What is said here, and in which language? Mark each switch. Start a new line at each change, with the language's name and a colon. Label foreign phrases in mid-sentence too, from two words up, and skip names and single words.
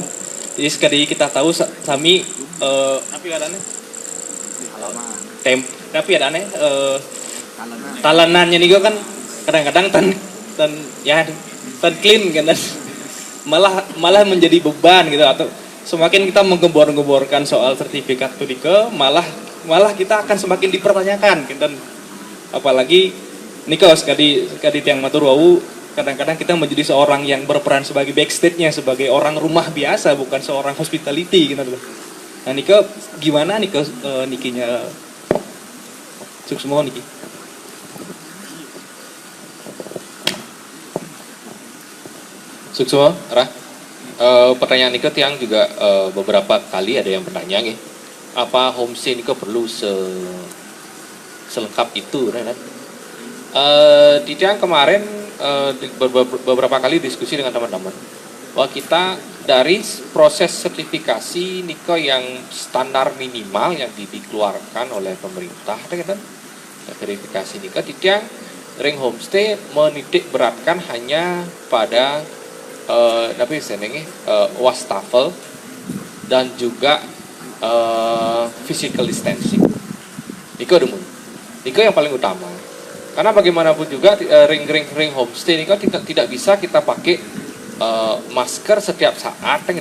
Indonesian: Jadi sekali kita tahu sami tapi adanya tapi adanya talanannya nih kan kadang-kadang tan clean kan, malah menjadi beban gitu, atau semakin kita menggembor-gemborkan soal sertifikat punika malah kita akan semakin dipertanyakan gitu. Apalagi niko sekali tiang matur wau, kadang-kadang kita menjadi seorang yang berperan sebagai backstage-nya, sebagai orang rumah biasa, bukan seorang hospitality gitu. Nah niko gimana niko nikinya Suksmo niki?
Balinese: Suksmo, Rah.
Indonesian: Pertanyaan Niko tiang juga beberapa kali ada yang bertanya nih, apa homestay Niko perlu selengkap itu, kan? Di tiang kemarin beberapa kali diskusi dengan teman-teman bahwa kita dari proses sertifikasi Niko yang standar minimal yang dikeluarkan oleh pemerintah, kan? Verifikasi Niko di tiang ring homestay menitik beratkan hanya pada wastafel dan juga
English: physical distancing.
Indonesian: Niko yang paling utama. Karena bagaimanapun juga ring homestay Niko tidak bisa kita pakai masker setiap saat, kan?